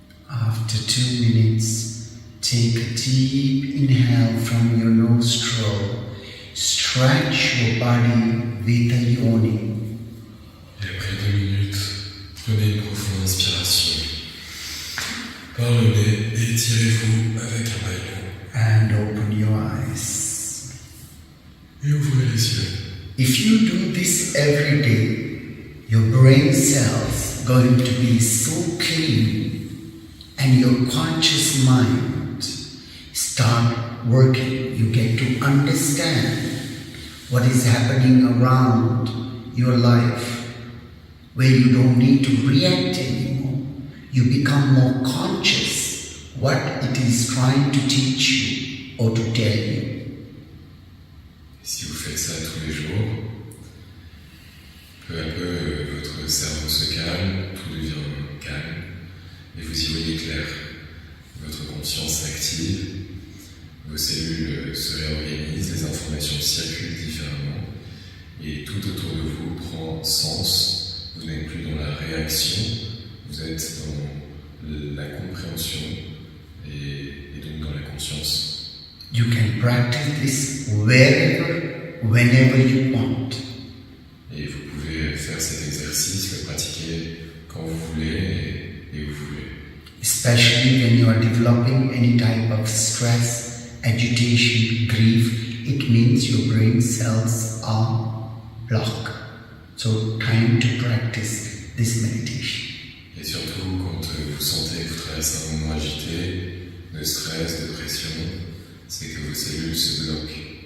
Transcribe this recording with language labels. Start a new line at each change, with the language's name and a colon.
English: After 2 minutes, take a deep inhale from your nostril. Stretch your body with a yoni.
French: Et après 2 minutes, prenez une profonde inspiration. Par le nez, étirez-vous avec un bâillon.
English: And open your eyes.
French: Et ouvrez les yeux.
English: If you do this every day, your brain cells going to be so clean and your conscious mind start working. You get to understand what is happening around your life, where you don't need to react anymore. You become more conscious what it is trying to teach you or to tell you.
French: Et si vous faites ça tous les jours, peu à peu, votre cerveau se calme, tout devient calme, et vous y voyez clair. Votre conscience s'active, vos cellules se réorganisent, les informations circulent différemment, et tout autour de vous prend sens. Vous n'êtes plus dans la réaction, vous êtes dans la compréhension, et donc dans la conscience.
English: You can practice this wherever, whenever you want.
French: Et vous pouvez faire cet exercice, le pratiquer quand vous voulez et où vous voulez.
English: Especially when you are developing any type of stress, agitation, grief, it means your brain cells are blocked. So time to practice this meditation.
French: Et surtout quand vous sentez que vous traversez un moment agité, de stress, de pression, c'est que vos cellules se bloquent.